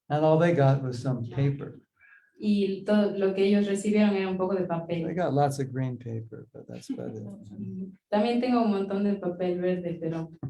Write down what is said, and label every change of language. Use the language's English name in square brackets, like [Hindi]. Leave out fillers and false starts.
[English] And all they got was some paper. [Spanish] Y todo lo que ellos recibieron era un poco de [English] They [Spanish] papel. [English] got lots of green paper, but that's about it. [Spanish] También tengo un montón de papel verde, pero